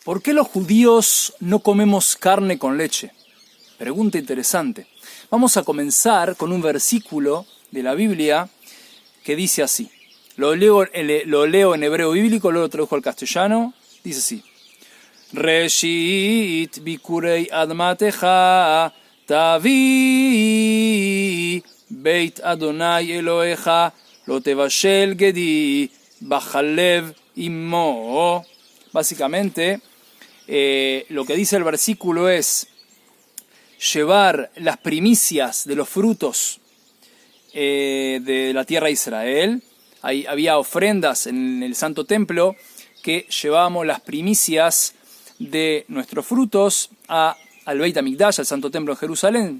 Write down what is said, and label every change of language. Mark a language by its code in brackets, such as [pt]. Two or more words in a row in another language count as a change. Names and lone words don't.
[es] ¿Por qué los judíos no comemos carne con leche? Pregunta interesante. Vamos a comenzar con un versículo de la Biblia que dice así. Lo leo en hebreo bíblico, luego lo traduzco al castellano. Dice así. [he] ראשית בכורי אדמתך תביא בית אדוני אלהיך לא תבשל גדי בחלב אמו. [es] Básicamente, lo que dice el versículo es llevar las primicias de los frutos de la tierra de Israel. Ahí había ofrendas en el Santo Templo que llevábamos las primicias de nuestros frutos al Beit HaMikdash, al Santo Templo en Jerusalén.